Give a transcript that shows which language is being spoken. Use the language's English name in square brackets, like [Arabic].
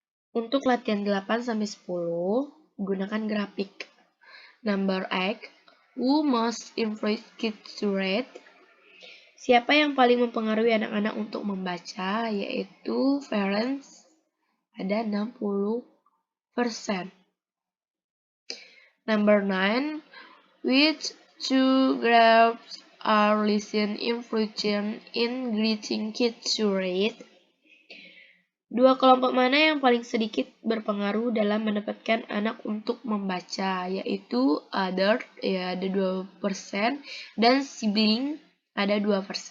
[Indonesian] Untuk latihan 8-10, gunakan grafik. [English] Number 8. Who most influence kids to read? [Indonesian] Siapa yang paling mempengaruhi anak-anak untuk membaca? Yaitu parents, ada 60%. [English] Number 9. Which two graphs are least influential in getting kids to read? [Indonesian] Dua kelompok mana yang paling sedikit berpengaruh dalam mendapatkan anak untuk membaca, yaitu adult, ya ada 2%, dan sibling ada 2%.